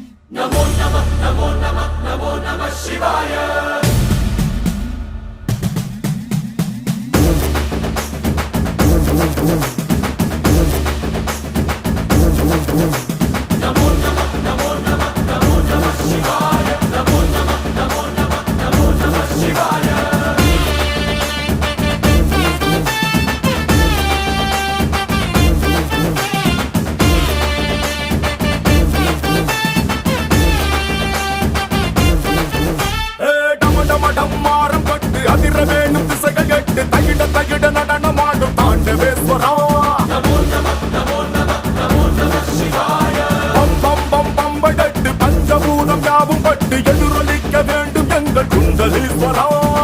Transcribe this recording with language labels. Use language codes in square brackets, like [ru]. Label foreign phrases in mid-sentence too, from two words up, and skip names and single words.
[sa] नमो नमः नमो नमः नमो नमः शिवाय नमो नमः नमो नमः नमो नमः शिवाय नमो नमः नमो नमः नमो नमः शिवाय [ta] டம்மாரம் கட்டு அதிர வேணும் திசைகள் கட்டு தகிட தகிட நடனமாடும் தாண்டவேஸ்வரா [sa] नमो नमः नमो नमः नमो नमः शिवाय [ta] பம் பம் பம் பம்படட்டு பஞ்சபூதம் யாவும் பட்டு எதிரொலிக்க வேண்டும் எங்கள் குண்டலீஸ்வரா